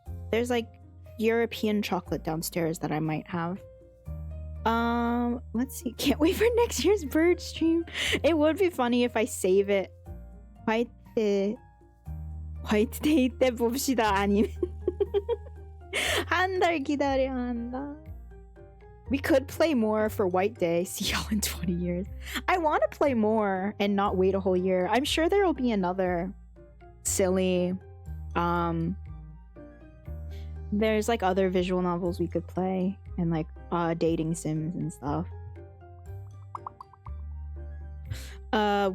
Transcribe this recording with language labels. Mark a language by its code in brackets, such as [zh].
[en] There's like European chocolate downstairs that I might have. Let's see. Can't wait for next year's bird stream. It would be funny if I save it. [ko] 화이트 데이 때 봅시다. 아니면 한 달 기다려야 한다. [en] We could play more for White Day. See y'all in 20 years. I want to play more and not wait a whole year. I'm sure there will be another silly there's like other visual novels we could play and like dating sims and stuff.